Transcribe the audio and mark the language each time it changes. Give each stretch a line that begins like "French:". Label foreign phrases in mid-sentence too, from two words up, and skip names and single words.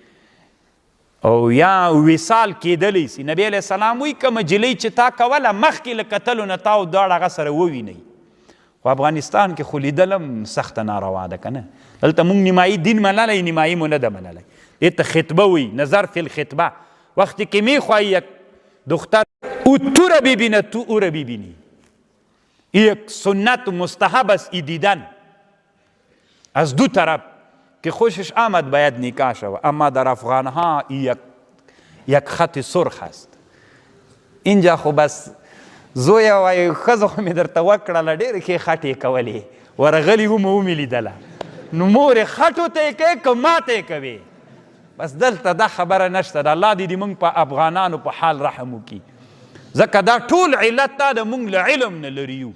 Pashto: او یا وصال کېدلی سي. نبی علیه السلام وایي که مجلۍ چې تا کوله مخکې له کتلو نه تا او دواړه هغه سره ووینئ. خو افغانستان کې خو لیدل هم سخته ناروا ده که نه. دلته مونږ نیمایي دین منلی، نیمایي مو نه ده منلی. دې ته خطبه وایي،
Arabic: نظر فی الخطبه.
Persian: وقتی که میخواهی یک دختر او تو را ببینه تو او را ببینی. یک سنت مستحب است ای دیدن از دو طرف که خوشش آمد باید نکاح شود. اما در افغانها یک خط سرخ است.
Pashto: اینجا خو بس زویه وایي ښځه خو مې درته وکړله ډېرې ښې خټې کولې، ورغلي ومه ومې لیدله، نو مورې خټو ته یې کوې که ما ته یې کوې. بس دلته دا خبره نشته ده. الله دې موږ په افغانانو په حال رحم وکړي، ځکه دا ټول علت دا د موږ له علم نه لري یو.